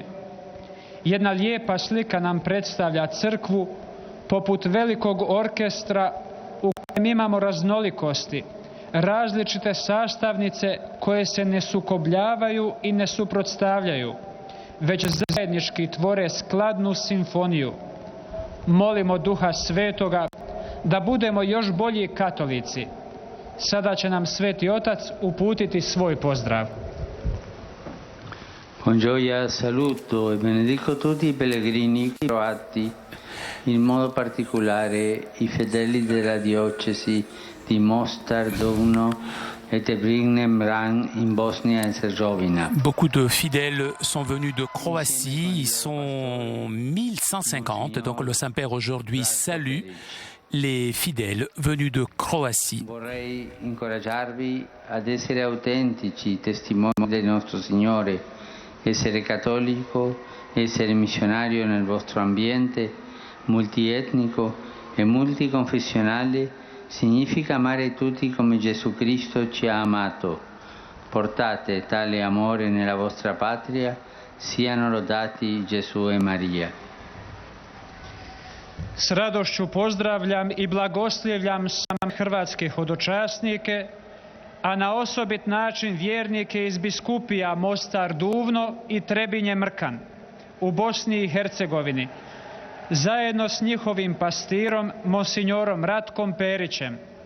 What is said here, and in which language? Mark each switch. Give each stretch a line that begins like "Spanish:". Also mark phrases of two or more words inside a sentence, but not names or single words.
Croatian: Jedna lijepa slika nam predstavlja crkvu poput velikog orkestra u kojem imamo raznolikosti, različite sastavnice koje se ne sukobljavaju i ne suprotstavljaju, već zajednički tvore skladnu simfoniju. Molimo Duha Svetoga da budemo još bolji katolici. Sada će nam Sveti Otac uputiti svoj pozdrav.
Italian: Con gioia saluto e benedico tutti i pellegrini croati, in modo particolare i fedeli della diocesi di Mostar, Dovno et Tebrigne-Mran in Bosnie-Herzégovina.
French: Beaucoup de fidèles sont venus de Croatie, ils sont 1150, donc le Saint-Père aujourd'hui salue les fidèles venus de Croatie.
Italian: Vorrei incoraggiarvi ad essere autentici testimoni del nostro Signore, essere cattolico, essere missionario nel vostro ambiente multietnico e multiconfessionale significa amare tutti come Gesù Cristo ci ha amato. Portate tale amore nella vostra patria, siano lodati Gesù e Maria.
Croatian: S radošću pozdravljam i blagoslivljam sam hrvatske hodočasnike, a na osobit način vjernike iz biskupija Mostar Duvno i Trebinje Mrkan u Bosni i Hercegovini, zajedno s njihovim pastirom, monsignorom Ratkom Perićem.